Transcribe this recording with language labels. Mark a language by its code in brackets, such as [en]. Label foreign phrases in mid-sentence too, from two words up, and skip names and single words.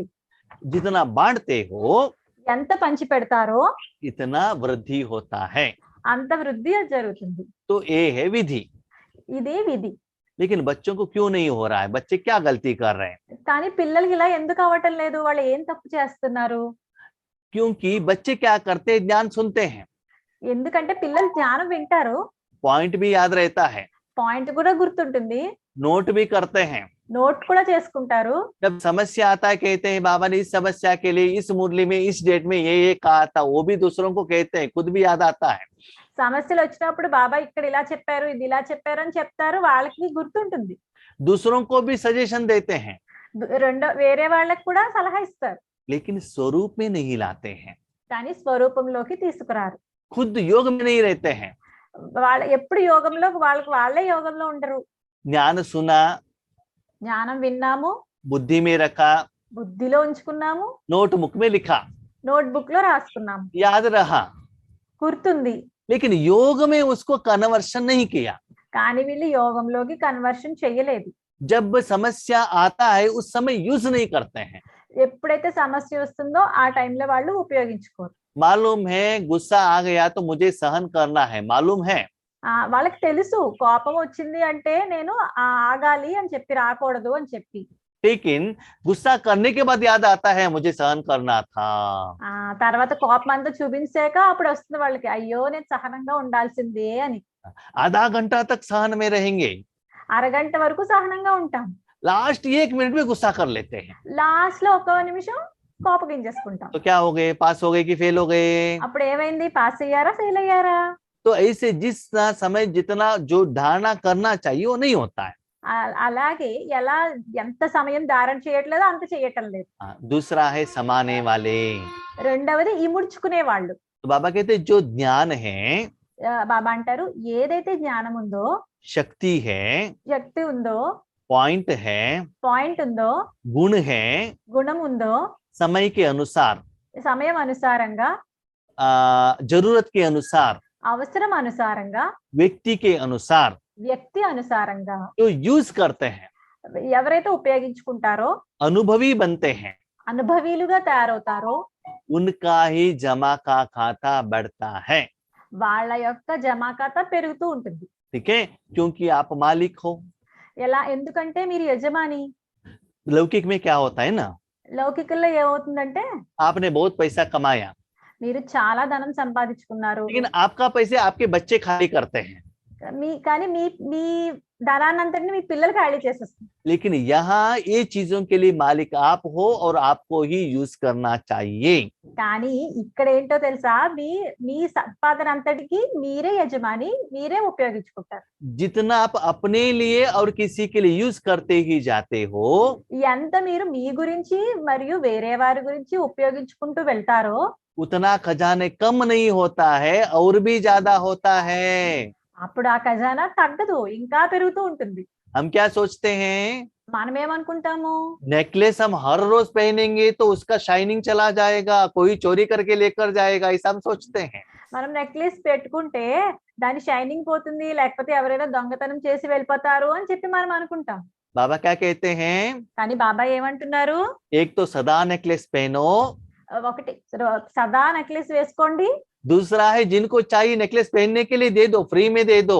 [hi] जितना बांटते हो [te] ఎంత పంచి పెడతారో [hi] इतना वृद्धि होता है। [te] అంత వృద్ధి జరుగుతుంది. [hi] तो ये है विधि। [te] ఇది విధి. [hi] लेकिन बच्चों को क्यों नहीं हो रहा है? बच्चे क्या गलती कर रहे हैं? [te] కానీ పిల్లలకి ఇలా ఎందుకు అవ్వటం లేదు? వాళ్ళు ఏం తప్పు చేస్తున్నారు? [hi] क्योंकि बच्चे क्या करते हैं, ज्ञान सुनते हैं, [te] ఎందుకంటే పిల్లలు జ్ఞానం వింటారు, [hi] पॉइंट भी याद रहता है, [te] పాయింట్ కూడా గుర్తుంటుంది, [hi] नोट भी करते हैं। [te] నోట్ కూడా చేసుకుంటారు. [hi] जब समस्या आता है कहते हैं बाबा ने इस समस्या के लिए इस मुरली में इस डेट में ये कहा था, वो भी दूसरों को कहते हैं, खुद भी याद आता है। [te] సమస్యలు వచ్చినప్పుడు బాబా ఇక్కడ ఇలా చెప్పారు, ఇది ఇలా చెప్పారు అని చెప్తారు, వాళ్ళకి గుర్తుంటుంది. [hi] दूसरों को भी सजेशन देते हैं, [te] వేరే వాళ్ళకి కూడా సలహా ఇస్తారు, [hi] लेकिन स्वरूप में नहीं लाते हैं, [te] కానీ స్వరూపంలోకి తీసుకురారు. [hi] खुद योग में नहीं रहते हैं। [te] వాళ్ళ ఎప్పుడు యోగంలో వాళ్ళే యోగంలో ఉండరు. [hi] ज्ञान सुना, [te] జ్ఞానం విన్నాము, [hi] बुद्धि में रखा, [te] బుద్ధిలో ఉంచుకున్నాము, [en] note book [hi] में लिखा, [en] note book [te] లో రాసుకున్నాము, [hi] याद रहा, [te] గుర్తుంది, [hi] लेकिन योग में उसको कन्वर्शन नहीं किया। [te] కానీ వీళ్ళు యోగంలోకి కన్వర్షన్ చెయ్యలేదు. [hi] जब समस्या आता है उस समय यूज नहीं करते हैं। [te] ఎప్పుడైతే సమస్య వస్తుందో ఆ టైంలో వాళ్ళు ఉపయోగించుకోరు. [hi] मालूम है गुस्सा आ गया तो मुझे सहन करना है, मालूम है। [te] వాళ్ళకి తెలుసు కోపం వచ్చింది అంటే నేను ఆగాలి అని చెప్పి, రాకూడదు అని చెప్పి. [hi] लेकिन गुस्सा करने के बाद याद आता है मुझे सहन करना था। [te] తర్వాత కోపం అంతా చూపించాక అప్పుడు వస్తుంది వాళ్ళకి, అయ్యో నేను సహనంగా ఉండాల్సిందే అని. [hi] आधा घंटा तक सहन में रहेंगे, [te] అరగంట వరకు సహనంగా ఉంటాం, [hi] लास्ट 1 मिनट में गुस्सा कर लेते हैं। [te] లాస్ట్ లో 1 నిమిషం కోపగించేసుకుంటాం. [hi] तो क्या हो गए, पास हो गए कि फेल हो गए? [te] అప్పుడు ఏమైంది, పాస్ అయ్యారా ఫెయిల్ అయ్యారా? [hi] तो ऐसे जिस समय जितना जो धारणा करना चाहिए वो नहीं होता है। [te] అలాగే ఎలా ఎంత సమయం ధారణ చేయట్లేదో అంత చేయటం లేదు. [hi] दूसरा है समाने वाले। [te] రెండవది ఇముడ్చుకునే వాళ్ళు. [hi] तो बाबा कहते जो ज्ञान है, [te] బాబా అంటారు ఏదైతే జ్ఞానం ఉందో, [hi] शक्ति है, [te] శక్తి ఉందో, [hi] पॉइंट है, [te] పాయింట్ ఉందో, [hi] गुण है, [te] గుణం ఉందో, [hi] समय के अनुसार, [te] సమయం అనుసారంగా, [hi] जरूरत के अनुसार, [te] అవసరం అనుసారంగా, [hi] व्यक्ति के अनुसार [te] వ్యక్తి అనుసారంగా [hi] जो यूज करते हैं, [te] ఎవరైతే ఉపయోగించుకుంటారో, [hi] अनुभवी बनते हैं, [te] అనుభవీలుగా తయారవుతారో [hi] उनका ही जमा का खाता बढ़ता है। [te] వాళ్ళ యొక్క జమా ఖాతా పెరుగుతూ ఉంటుంది. [hi] ठीक है, क्योंकि आप मालिक हो। [te] ఎలా, ఎందుకంటే మీరు యజమాని. [hi] लौकिक में क्या होता है ना, [te] లౌకికల్లో ఏమవుతుందంటే [hi] आपने बहुत पैसा कमाया, [te] మీరు చాలా ధనం సంపాదించుకున్నారు, [hi] लेकिन आपका पैसे आपके बच्चे खाली करते हैं। [te] కానీ మీ మీ ధనాన్నంతటిని మీ పిల్లలు ఖాళీ చేసేస్తారు. [hi] लेकिन यहाँ ये चीजों के लिए मालिक आप हो और आपको ही यूज करना चाहिए। [te] కానీ ఇక్కడ ఏంటో తెలుసా, మీ మీ సంపాదన అంతటికి మీరే యజమాని, మీరే ఉపయోగించుకుంటారు. [hi] जितना आप अपने लिए और किसी के लिए यूज करते ही जाते हो, [te] ఎంత మీరు మీ గురించి మరియు వేరే వారి గురించి ఉపయోగించుకుంటూ వెళ్తారో [hi] उतना खजाने कम नहीं होता है और भी ज्यादा होता है। [te] అప్పుడు ఆ ఖజానా తగ్గదు, ఇంకా పెరుగుతూ ఉంటుంది. [hi] हम क्या सोचते हैं, [te] మనం ఏమనుకుంటాము, [hi] नेकलेस हम हर रोज पहनेंगे तो उसका शाइनिंग चला जाएगा, कोई चोरी करके लेकर जाएगा, ऐसा हम सोचते हैं। [te] మనం నెక్లెస్ పెట్టుకుంటే దాని షైనింగ్ పోతుంది, లేకపోతే ఎవరైనా దొంగతనం చేసి వెళ్ళిపోతారు అని చెప్పి మనం అనుకుంటాం. [hi] बाबा क्या कहते हैं, [te] కానీ బాబా ఏమంటున్నారు, [hi] एक तो सदा नेकलेस पहनो, [te] ఒకటి సదా నెక్లెస్ వేసుకోండి, [hi] दूसरा है जिनको चाहिए नेकलेस पहनने के लिए दे दो, फ्री में दे दो।